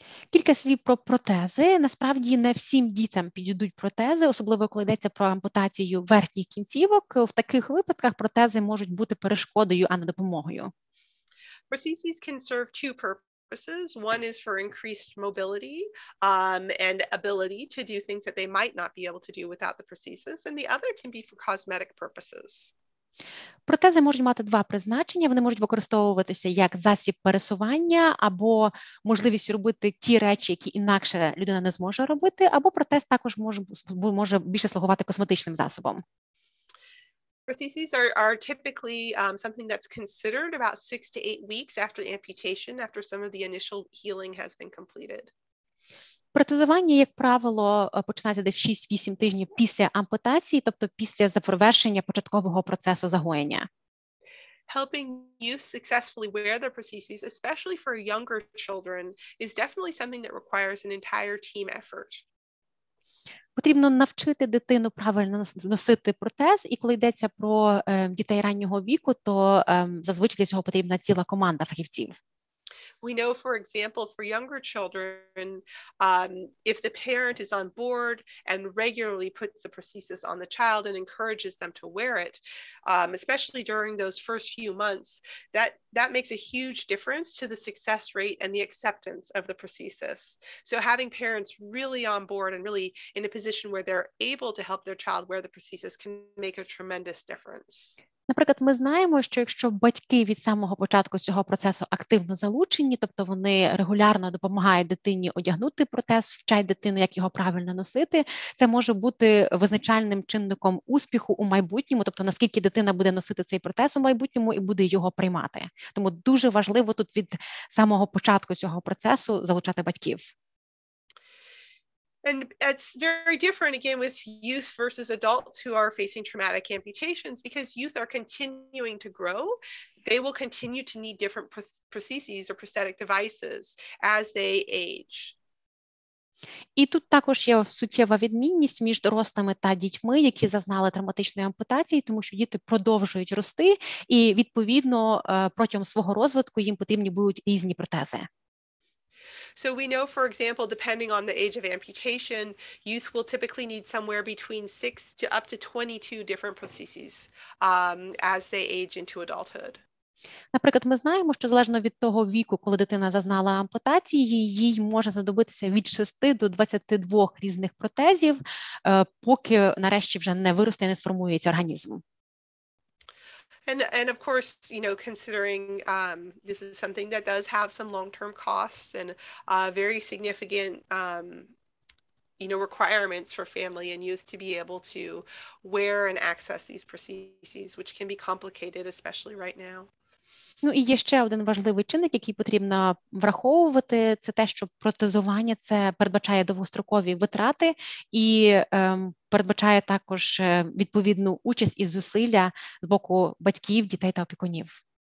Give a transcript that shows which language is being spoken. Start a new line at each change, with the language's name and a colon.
Ukrainian: Кілька слів про протези. Насправді не всім дітям підійдуть протези, особливо коли йдеться про ампутацію верхніх кінцівок. В таких випадках протези можуть бути перешкодою, а не допомогою.
English: Prostheses can serve two purposes. One is for increased mobility and ability to do things that they might not be able to do without the prosthesis, and the other can be for cosmetic purposes.
Ukrainian: Протези можуть мати два призначення. Вони можуть використовуватися як засіб пересування або можливість робити ті речі, які інакше людина не зможе робити, або протез також може більше слугувати косметичним засобом.
English: Prostheses are typically something that's considered about 6 to 8 weeks after the amputation, after some of the initial healing has been completed.
Ukrainian: Протезування, як правило, починається десь 6-8 тижнів після ампутації, тобто після завершення початкового процесу загоєння.
English: Helping youth successfully wear their prostheses, especially for younger children, is definitely something that requires an entire team effort.
Ukrainian: Потрібно навчити дитину правильно носити протез, і коли йдеться про дітей раннього віку, то зазвичай для цього потрібна ціла команда фахівців.
English: We know, for example, for younger children, if the parent is on board and regularly puts the prosthesis on the child and encourages them to wear it, especially during those first few months, that makes a huge difference to the success rate and the acceptance of the prosthesis. So having parents really on board and really in a position where they're able to help their child wear the prosthesis can make a tremendous difference.
Ukrainian: Наприклад, ми знаємо, що якщо батьки від самого початку цього процесу активно залучені, тобто вони регулярно допомагають дитині одягнути протез, вчать дитину, як його правильно носити, це може бути визначальним чинником успіху у майбутньому, тобто наскільки дитина буде носити цей протез у майбутньому і буде його приймати. Тому дуже важливо тут від самого початку цього процесу залучати батьків.
English: And it's very different, again, with youth versus adults who are facing traumatic amputations, because youth are continuing to grow. They will continue to need different prostheses or prosthetic devices as they age.
Ukrainian: І тут також є суттєва відмінність між дорослими та дітьми, які зазнали травматичної ампутації, тому що діти продовжують рости, і, відповідно, протягом свого розвитку їм потрібні будуть різні протези.
English: So we know, for example, depending on the age of amputation, youth will typically need somewhere between 6 to up to 22 different prostheses as they age into adulthood.
Ukrainian: Наприклад, ми знаємо, що залежно від того віку, коли дитина зазнала ампутації, їй може знадобитися від 6 до 22 різних протезів, поки нарешті вже не виросте і не сформується організм.
English: And of course, you know, considering this is something that does have some long-term costs and very significant, you know, requirements for family and youth to be able to wear and access these prostheses, which can be complicated, especially right now.
Ukrainian: Ну і є ще один важливий чинник, який потрібно враховувати, це те, що протезування це передбачає довгострокові витрати і передбачає також відповідну участь і зусилля з боку батьків, дітей та опікунів.